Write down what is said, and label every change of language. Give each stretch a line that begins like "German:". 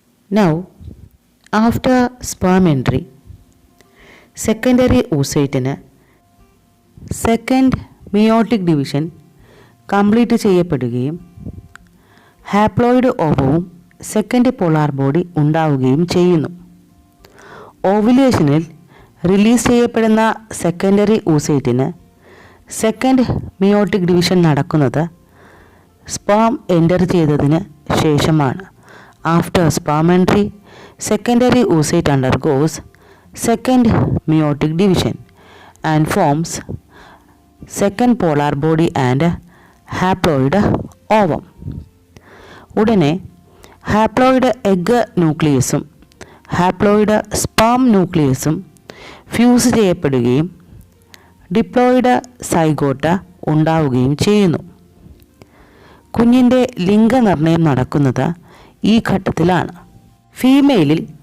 English: Now, after sperm entry,
Malayalam: secondary oocyte second meiotic division complete ചെയ്യപ്പെടുകയും haploid ഓവവും second polar body ഉണ്ടാവുകയും ചെയ്യുന്നു. ഓവുലേഷനിൽ release ചെയ്യപ്പെടുന്ന secondary oocyte second meiotic division നടക്കുന്നത് sperm enter ചെയ്തതിന് ശേഷമാണ്.
English: After sperm entry, secondary oocyte undergoes second meiotic division and forms second polar body and haploid ovum.
Malayalam: ഉടനെ haploid egg ന്യൂക്ലിയസും haploid sperm ന്യൂക്ലിയസും fuse ചെയ്യപ്പെടുകയും diploid സൈഗോട്ട ഉണ്ടാവുകയും ചെയ്യുന്നു. കുഞ്ഞിൻ്റെ ലിംഗനിർണയം നടക്കുന്നത് ഈ ഘട്ടത്തിലാണ്. ഫീമെയിലിൽ